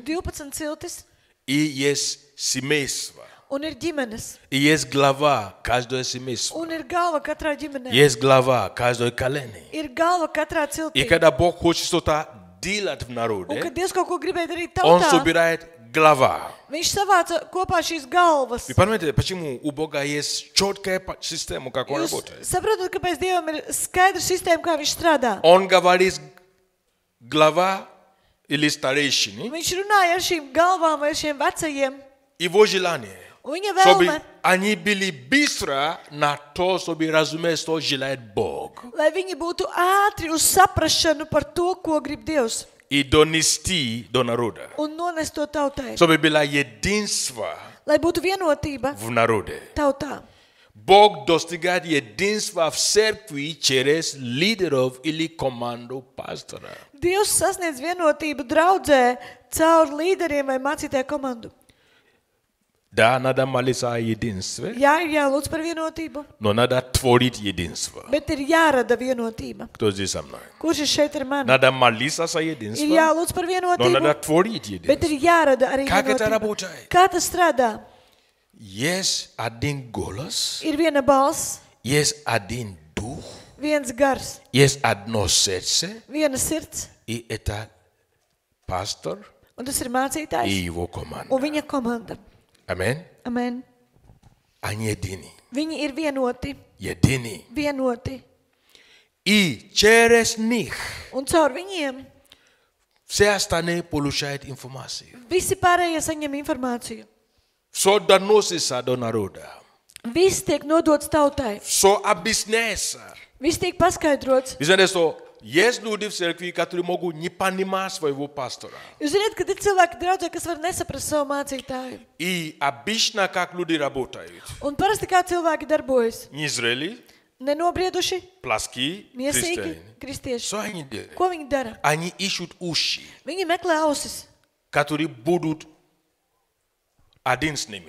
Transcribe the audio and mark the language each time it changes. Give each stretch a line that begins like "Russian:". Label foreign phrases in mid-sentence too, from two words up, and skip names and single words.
Latvian: 12 ciltis
Russian: и есть семейство.
Latvian: un ir ģimenes.
Russian: И есть глава каждого семейства.
Latvian: Un ir galva katrā ģimenē.
Russian: Есть глава каждой колены.
Latvian: Ir galva katrā
Russian: И
Latvian: ciltī.
Russian: когда Бог хочет что-то делать в
Latvian: Un
Russian: народе,
Latvian: kad Dievs kaut ko gribēja darīt
Russian: Он
Latvian: tautā,
Russian: собирает глава.
Latvian: viņš savāca kopā šīs galvas.
Russian: Вы понимаете, почему у Бога есть четкая система, как Он
Latvian: Jūs
Russian: работает?
Latvian: saprotat, kāpēc Dievam ir skaidra sistēma, kā viņš strādā.
Russian: Он говорит глава или старейшины,
Latvian: Viņš runāja ar šīm galvām vai ar šiem vecajiem.
Russian: его желание,
Latvian: Un viņa
Russian: чтобы
Latvian: vēlme,
Russian: они были быстро на то, чтобы разуметь, что желает Бог.
Latvian: lai viņi būtu ātri uz saprašanu par to, ko grib Dievs.
Russian: И донести до народа.
Latvian: Un nonest to tautai.
Russian: Чтобы было единство
Latvian: Lai būtu vienotība
Russian: в народе.
Latvian: tautā.
Russian: Бог достигает единства в церкви через лидеров или команду пастора.
Latvian: Dievs sasniedz vienotību draudzē caur līderiem vai mācītāju komandu.
Russian: Да, надо молиться о единстве,
Latvian: Jā, ir jālūdz par vienotību,
Russian: но надо творить единство.
Latvian: bet ir jārada vienotība.
Russian: Кто здесь со мной?
Latvian: Kurš ir šeit ar mani?
Russian: Надо молиться за
Latvian: Ir
Russian: единство,
Latvian: jālūdz par
Russian: но надо
Latvian: vienotību,
Russian: творить
Latvian: bet ir
Russian: единство.
Latvian: jārada arī
Russian: Как это
Latvian: vienotība.
Russian: работает?
Latvian: Kā tas strādā?
Russian: Есть один голос,
Latvian: Ir viena balss,
Russian: есть один дух,
Latvian: viens gars,
Russian: есть одно сердце,
Latvian: viena sirds,
Russian: и это пастор
Latvian: un tas ir
Russian: и
Latvian: mācītājs
Russian: его
Latvian: un
Russian: команда.
Latvian: viņa komanda.
Russian: Аминь.
Latvian: Amen.
Russian: Они едины.
Latvian: Viņi ir vienoti,
Russian: Едины.
Latvian: vienoti.
Russian: И через них
Latvian: Un caur viņiem
Russian: все остальные получают информацию.
Latvian: visi pārējie saņem informāciju.
Russian: Все доносится до народа.
Latvian: Viss tiek nodots tautai.
Russian: Все объясняется.
Latvian: Viss tiek paskaidrots.
Russian: Вы знаете, что есть люди в церкви, которые могут не понимать своего пастора.
Latvian: Jūs zināt, ka ir cilvēki draudzē, kas var nesaprast savu mācītāju.
Russian: И обычно, как люди работают.
Latvian: Un parasti kā cilvēki darbojas.
Russian: Незрелые,
Latvian: Nenobrieduši,
Russian: плоские,
Latvian: miesīgi,
Russian: христиане.
Latvian: kristieši.
Russian: Что они делают?
Latvian: Ko viņi dara?
Russian: Они ищут уши,
Latvian: Viņi meklē ausis,
Russian: которые будут один с ними.